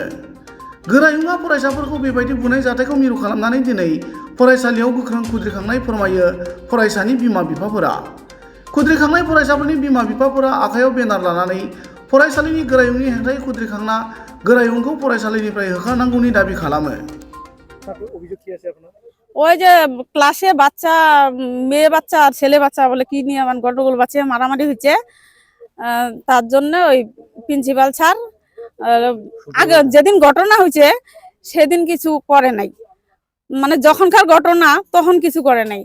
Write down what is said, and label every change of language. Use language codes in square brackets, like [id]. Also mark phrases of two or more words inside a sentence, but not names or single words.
[brx] गोरायुंआ फरायसाफोरखौ बेबायदि बुनाय जाथायखौ मिरु खालामनानै दिनै फरायसालियाव गोख्रों खुद्रिखांनाय फोरमायो फरायसानि बिमा बिफाफोरा। खुद्रिखांनाय फरायसाफोरनि बिमा बिफाफोरा आखायाव बेनार लानानै फरायसालिनि गोरायुंनि हेंथायै खुद्रिखांना गोरायुंखौ फरायसालिनिफ्राय होखारनांगौनि दाबि खालामो। [bn] ওই যে ক্লাসে বাচ্চা মেয়ে বাচ্চা আর ছেলে বাচ্চা বলে কি নিয়ে আমার গন্ডগোল বাচ্চা মারামারি হচ্ছে, তার জন্য ওই প্রিন্সিপাল স্যার আগে যেদিন ঘটনা হয়েছে সেদিন কিছু করে নাই, মানে যখনকার ঘটনা তখন কিছু করে নাই।